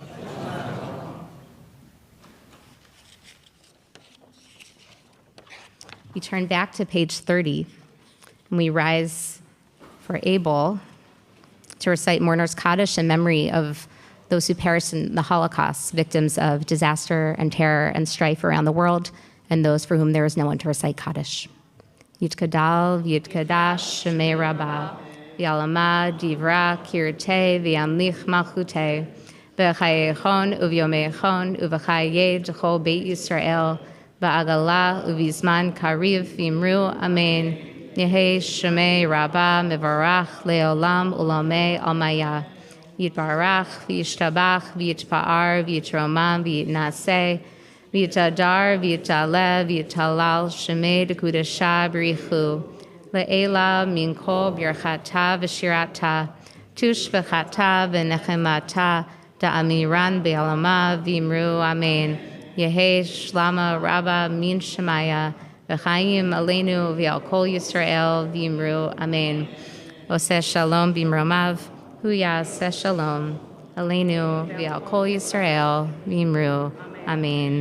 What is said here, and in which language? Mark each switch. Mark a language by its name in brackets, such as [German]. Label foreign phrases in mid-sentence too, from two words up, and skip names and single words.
[English] We turn back to page 30, and we rise for Abel to recite Mourner's Kaddish in memory of those who perished in the Holocaust, victims of disaster and terror and strife around the world, and those for whom there is no one to recite Kaddish. [Aramaic] יתגדל, ויתקדש, שמיה רבא, בעלמא, די ברא, כרעותיה, וימליך מלכותיה, בחייכון, וביומיכון, ובחיי, דכל בית ישראל, בעגלא, ובזמן, קריב, ואמרו, אמן. יהא שמיה רבא, מברך, לעלם, ולעלמי, עלמיא. ויתברך, וישתבח, ויתפאר, ויתרומם, ויתנשא, ויתהדר, ויתעלה, ויתהלל, שמיה דקודשא בריך הוא, לעלא מן כל ברכתא ושירתא, תשבחתא ונחמתא, דאמירן בעלמא ואמרו אמן. יהא שלמא רבא מן שמיא, וחיים עלינו ועל כל ישראל ואמרו אמן. עשה שלום במרומיו, הוא יעשה שלום, עלינו ועל כל ישראל ואמרו אמן.